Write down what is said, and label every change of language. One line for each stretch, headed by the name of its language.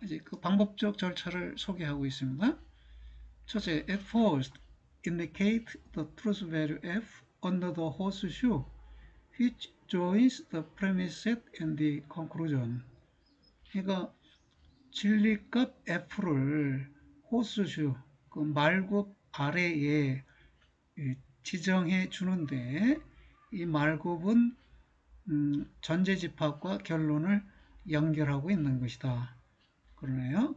Korean: 이제 그 방법적 절차를 소개하고 있습니다. 첫째,
English: at first indicate the truth value f under the horseshoe, which joins the premise set and the conclusion.
Korean: 그러니까 진리값 f를 호스슈, 그 말굽 아래에 지정해 주는데, 이 말굽은 전제집합과 결론을 연결하고 있는 것이다. 그러네요.